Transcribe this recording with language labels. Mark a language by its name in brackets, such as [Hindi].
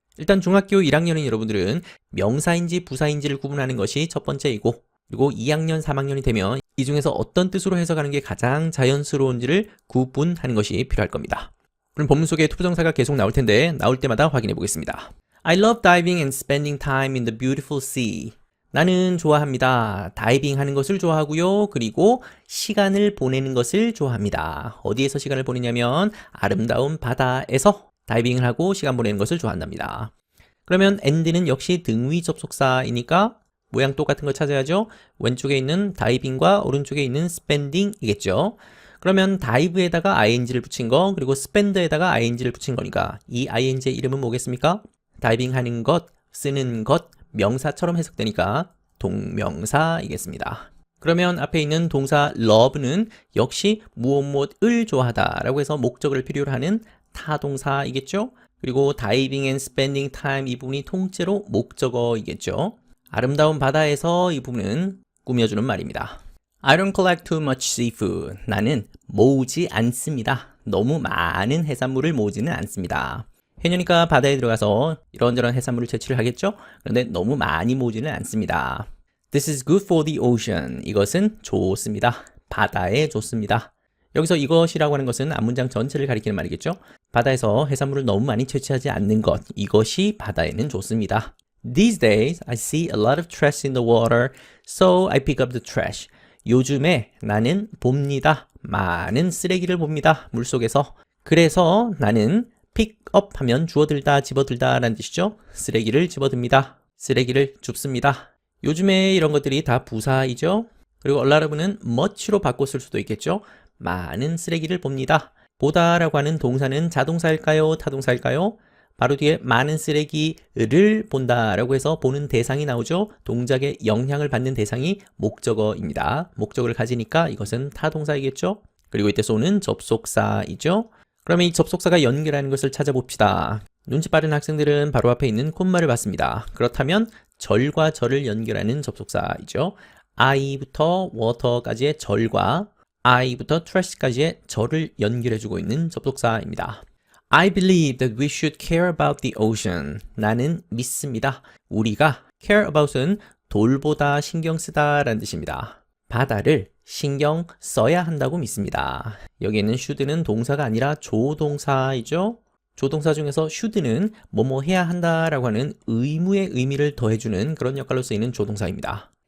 [Korean] 일단 중학교 1학년인 여러분들은 명사인지 부사인지를 구분하는 것이 첫 번째이고, 그리고 2학년, 3학년이 되면 이 중에서 어떤 뜻으로 해석하는 게 가장 자연스러운지를 구분하는 것이 필요할 겁니다. 그럼 본문 속에 to 부정사가 계속 나올 텐데 나올 때마다 확인해 보겠습니다. [English] I love diving and spending time in the beautiful sea. [Korean] 나는 좋아합니다. 다이빙 하는 것을 좋아하고요. 그리고 시간을 보내는 것을 좋아합니다. 어디에서 시간을 보내냐면 아름다운 바다에서 다이빙을 하고 시간 보내는 것을 좋아한답니다. 그러면 and는 역시 등위 접속사이니까 모양 똑같은 걸 찾아야죠. 왼쪽에 있는 다이빙과 오른쪽에 있는 spending이겠죠. 그러면 dive에다가 ing를 붙인 거, 그리고 spend에다가 ing를 붙인 거니까 이 ing의 이름은 뭐겠습니까? 다이빙 하는 것, 쓰는 것, 명사처럼 해석되니까 동명사이겠습니다. 그러면 앞에 있는 동사 love는 역시 무엇을 좋아하다 라고 해서 목적을 필요로 하는 타동사이겠죠. 그리고 [English] diving and spending time [Korean] 이 부분이 통째로 목적어이겠죠. 아름다운 바다에서 이 부분은 꾸며주는 말입니다. [English] I don't collect too much seafood. [Korean] 나는 모으지 않습니다. 너무 많은 해산물을 모으지는 않습니다. 해녀니까 바다에 들어가서 이런저런 해산물을 채취를 하겠죠? 그런데 너무 많이 모으지는 않습니다. [English] This is good for the ocean. [Korean] 이것은 좋습니다. 바다에 좋습니다. 여기서 이것이라고 하는 것은 앞문장 전체를 가리키는 말이겠죠? 바다에서 해산물을 너무 많이 채취하지 않는 것, 이것이 바다에는 좋습니다. [English] These days, I see a lot of trash in the water, so I pick up the trash. [Korean] 요즘에 나는 봅니다. 많은 쓰레기를 봅니다. 물속에서. 그래서 나는 pick up 하면 주워들다, 집어들다 라는 뜻이죠. 쓰레기를 집어듭니다. 쓰레기를 줍습니다. 요즘에 이런 것들이 다 부사이죠. 그리고 a lot of는 much로 바꿨을 수도 있겠죠. 많은 쓰레기를 봅니다. 보다라고 하는 동사는 자동사일까요? 타동사일까요? 바로 뒤에 많은 쓰레기를 본다라고 해서 보는 대상이 나오죠. 동작의 영향을 받는 대상이 목적어입니다. 목적을 가지니까 이것은 타동사이겠죠. 그리고 이때 쏘는 접속사이죠. 그러면 이 접속사가 연결하는 것을 찾아봅시다. 눈치 빠른 학생들은 바로 앞에 있는 콤마를 봤습니다. 그렇다면 절과 절을 연결하는 접속사이죠. I부터 water까지의 절과 I부터 trash까지의 절을 연결해주고 있는 접속사입니다. [English] I believe that we should care about the ocean. [Korean] 나는 믿습니다. 우리가 care about은 돌보다 신경 쓰다 라는 뜻입니다. 바다를 신경 써야 한다고 믿습니다. 여기에는 should는 동사가 아니라 조동사이죠. 조동사 중에서 should는 뭐뭐 해야 한다라고 하는 의무의 의미를 더해주는 그런 역할로 쓰이는 조동사입니다.